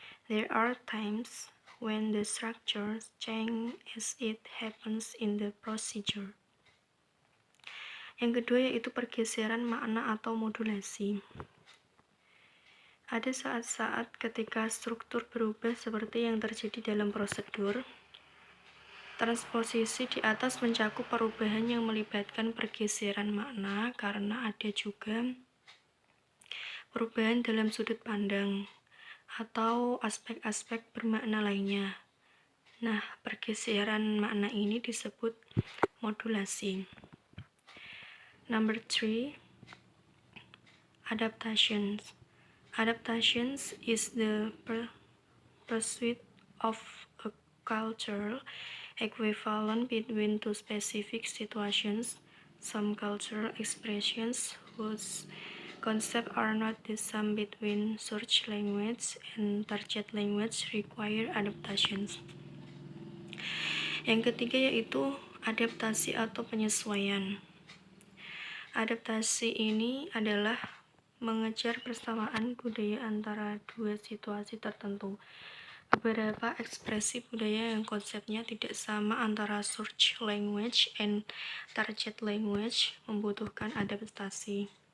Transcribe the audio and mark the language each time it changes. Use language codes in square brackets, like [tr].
[en] There are times when the structure change as it happens in the procedure. [id] Yang kedua yaitu pergeseran makna atau modulasi. Ada saat-saat ketika struktur berubah seperti yang terjadi dalam prosedur. Transposisi di atas mencakup perubahan yang melibatkan pergeseran makna karena ada juga perubahan dalam sudut pandang atau aspek-aspek bermakna lainnya. Nah, pergeseran makna ini disebut modulasi. [en] Number 3, adaptations. Adaptations is the pursuit of a cultural equivalent between two specific situations. Some cultural expressions whose concepts are not the same between search language and target language require adaptations. [id] Yang ketiga yaitu adaptasi atau penyesuaian. Adaptasi ini adalah mengejar persamaan budaya antara dua situasi tertentu. Beberapa ekspresi budaya yang konsepnya tidak sama antara [en] search language and target language [id] membutuhkan adaptasi.